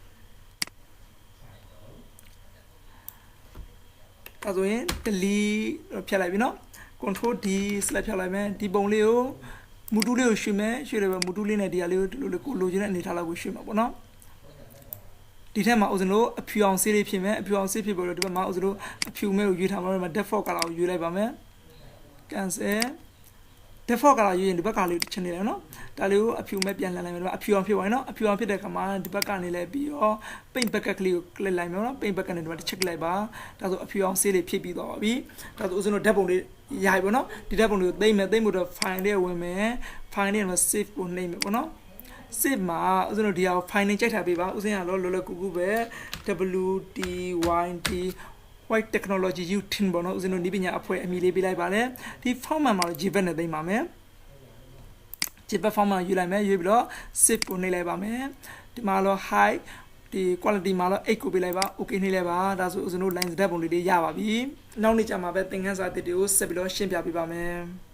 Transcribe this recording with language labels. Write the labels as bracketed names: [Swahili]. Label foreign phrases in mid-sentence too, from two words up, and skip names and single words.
[Burmese] ဒါဆိုရင် delete ဖြတ်လိုက်ပြီနော် [English] control D [Burmese] select ဖြတ်လိုက်မယ်ဒီပုံလေးကိုမူတူးလေးကိုရွှေ့မယ်ရွှေ့တယ်ပဲမူတူးလေးနဲ့ဒီဟာလေးကိုဒီလိုလေးကိုလိုချင်တဲ့အနေထားလောက်ကိုရွှေ့မှာပေါ့နော်ဒီထက်မှာဦးဇင်းတို့အဖြူအောင်ဆေးလေးဖြစ်မယ်အဖြူအောင်ဆေးဖြစ်ပြီးတော့ဒီဘက် မှာဦးဇင်းတို့အဖြူမဲကိုရွေးထားမှာတော့ [English] default color [Burmese] ကိုရွေးလိုက်ပါမယ် cancel [English] default color [Burmese] ရွေးရင်ဒီဘက်ကလေးချင်နေတယ်နော်ဒါလေးကိုအဖြူမဲပြန်လှန်လိုက်မယ်ဒီမှာအဖြူအောင်ဖြစ်သွားရင်နော်အဖြူအောင်ဖြစ်တဲ့ခါမှာဒီဘက်ကနေလဲပြီးတော့ [English] paint bucket [Burmese] ကလေးကို click လိုက်မယ်နော် [English] paint bucket [Burmese] နဲ့ဒီမှာတစ်ချက်လိုက်ပါဒါဆိုအဖြူအောင်ဆေးလေးဖြစ်ပြီးသွားပါပြီဒါဆိုဦးဇင်းတို့ဓာတ်ပုံလေးရပြီပေါ့နော်ဒီဓာတ်ပုံလေးကိုသိမ့်မယ်သိမ့်ဖို့တော့ file လေးဝင်မယ် file လေးမှာ save ကိုနှိပ်မယ်ပေါ့နော် save မှာဦးဇင်းတို့ဒီဟာကို file နဲ့ကြိုက်ထားပေးပါဦးဇင်းကတော့လောလောကူကူပဲ [English] WTYT white technology you tin [Burmese] ပေါ့နော်ဦးဇင်းတို့ဒီပညာအဖွဲ့အမည်လေးပေးလိုက်ပါတယ်ဒီ format မှာတော့ JPEG နဲ့သိမ့်ပါမယ် [English] JPEG format [Burmese] ယူလိုက်မယ်ယူပြီးတော့ save ကိုနှိပ်လိုက်ပါမယ်ဒီမှာတော့ high ဒီ quality မှာတော့8ကိုပေးလိုက်ပါ okay နှိပ်လိုက်ပါဒါဆိုဦးဇင်းတို့ line ဓာတ်ပုံလေးတွေရပါပြီနောက်နေ့ကျမှပဲသင်ခန်းစာအသစ်တွေကိုဆက်ပြီးတော့ရှင်းပြပေးပါမယ်